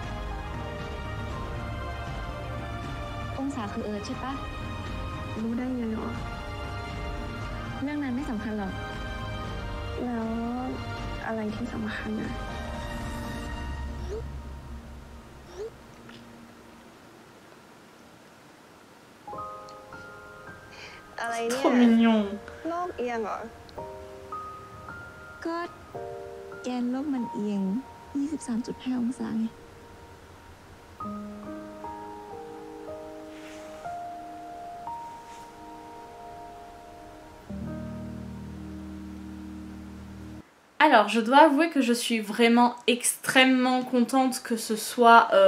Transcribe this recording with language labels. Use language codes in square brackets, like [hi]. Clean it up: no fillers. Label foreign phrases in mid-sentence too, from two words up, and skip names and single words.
[th] องศาคือเอิร์ธใช่ปะรู้ได้ไงหรอเรื่องนั้นไม่สำคัญหรอกแล้วอะไรที่สำคัญอะอะไรเนี่ยโลกเอียงเหรอก็แกนโลกมันเอียง 23.5 องศาไง [fr] Alors, je dois avouer que je suis vraiment extrêmement contente que ce soit